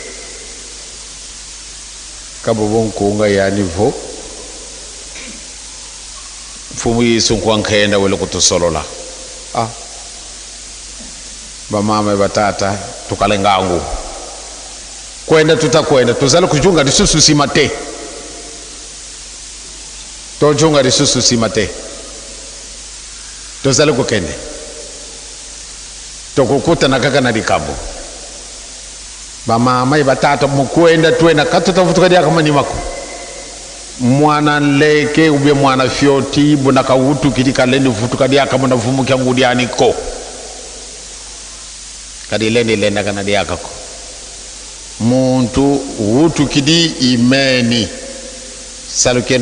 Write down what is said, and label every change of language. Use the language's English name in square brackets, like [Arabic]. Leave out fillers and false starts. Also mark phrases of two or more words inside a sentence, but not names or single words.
[Kongo] kabobon kunga ya nivo fumu Yesu kwankenda wele kutusolola bamama batata tukalengangu kwenda tutakwenda tuzala kujunga lisusu simate [Lingala] tojunga lisusu simate tozali kokende tokokutana kaka na likambo [Kongo] bamama batata mukwenda twena katotavutuka dia kama ni mako mwana leke ubye mwana fioti bonaka wutu kitika leni vutuka dia kama na vumu kya ngudi aniko kadi leni lenda kana dia kako muntu wutu kidi imeni salukeno